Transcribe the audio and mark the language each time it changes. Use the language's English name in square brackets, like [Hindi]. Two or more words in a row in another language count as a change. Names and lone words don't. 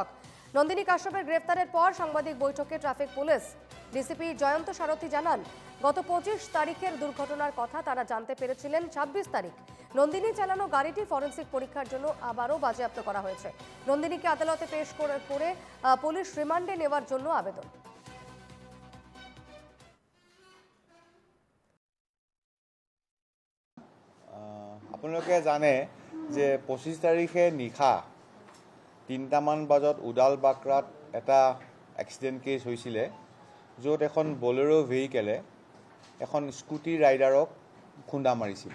[Bangla] নন্দিনী কাশ্যপের গ্রেফতারের পর সাংবাদিক বৈঠকে [English] traffic police DCP [Bangla] জয়ন্ত সারথী জানান, গত 25 তারিখের দুর্ঘটনার কথা তারা জানতে পেরেছিলেন 26 তারিখ। নন্দিনী চালানো গাড়িটি ফরেন্সিক পরীক্ষার জন্য আবারও বাজেয়াপ্ত করা হয়েছে। নন্দিনীকে আদালতে পেশ করে [English] police remand [Bangla] নেওয়ার জন্য আবেদন। [Assamese] আপোনালোকে জানে যে 25 তাৰিখে নিশা 3টামান বজাত উডাল বাকৰাত এটা [English] accident case [Assamese] হৈছিলে, য'ত এখন বলেৰো ভেহিকেলে এখন স্কুটি ৰাইডাৰক খুন্দা মাৰিছিল।